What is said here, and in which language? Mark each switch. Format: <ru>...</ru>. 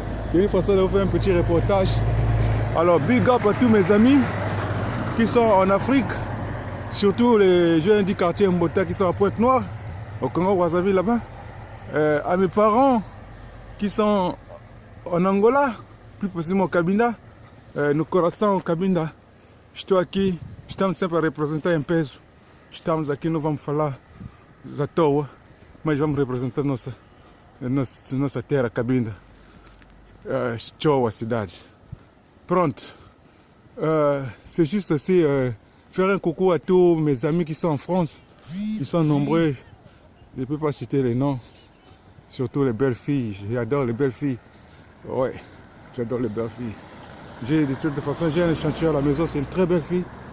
<fr>C'est une façon de vous faire un petit reportage. Alors,</fr> <en>big up</en> <fr>à tous mes amis qui sont en Afrique. Surtout les jeunes du quartier Mbota qui sont à Pointe-Noire, au Congo-Brazzaville là-bas. À mes parents qui sont en Angola, plus précisément au Cabinda. Nous connaissons au Cabinda.</fr> <pt>Estou aqui, estamos sempre a representar em peso. Estamos aqui, não vamos falar à toa, mas vamos representar nossa terra, Cabinda. Show a cidade. Pronto.</pt> <fr>C'est juste aussi faire un coucou à tous mes amis qui sont en France. Ils sont nombreux. Je ne peux pas citer les noms. Surtout les belles filles. J'adore les belles filles. Ouais, j'adore les belles filles. De toute façon, j'ai un échantillon à la maison. C'est une très belle fille.</fr>